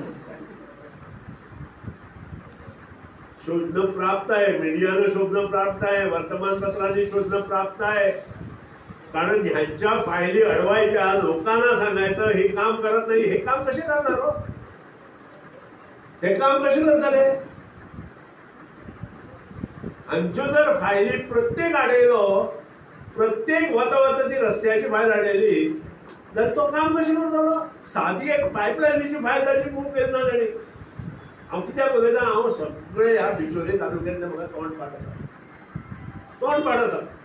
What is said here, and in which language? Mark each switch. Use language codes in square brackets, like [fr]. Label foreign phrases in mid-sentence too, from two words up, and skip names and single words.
[mr] शोधणं प्राप्त आहे मीडियानं शोधणं प्राप्त आहे वर्तमानपत्रांनी शोधणं प्राप्त आहे कारण ह्यांच्या फायली अडवायच्या लोकांना सांगायचं हे काम करत नाही हे काम कसे करणार हो [kok] हे काम कसे करताले आमच्यो जर फायली प्रत्येक हाडयलो प्रत्येक वता ती रस्त्याची फायल हाडयली तर तो काम कशें करतलो सादी एक पायपलायनीची फायल ताची मूव केली ना ताणी हांव कित्याक उलयतां हांव सगळे ह्या बिचोले तालुक्यांतले म्हाका तोंडपाट आसा